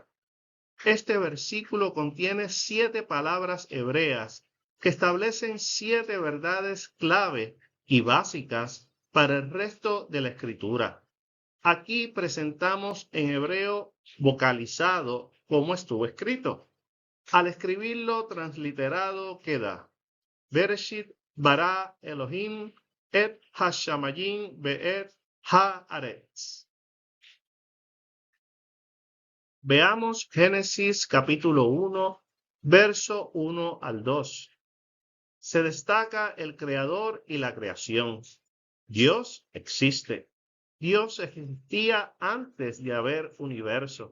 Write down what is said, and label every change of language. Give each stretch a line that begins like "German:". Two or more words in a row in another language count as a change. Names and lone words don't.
Spanish: Este versículo contiene 7 palabras hebreas que establecen 7 verdades clave y básicas para el resto de la escritura. Aquí presentamos en hebreo vocalizado como estuvo escrito. Al escribirlo transliterado queda:
Hebrew: בראשית ברא אלהים את השמים ואת הארץ.
Spanish: Veamos Génesis capítulo 1, verso 1 al 2. Se destaca el creador y la creación. Dios existe. Dios existía antes de haber universo.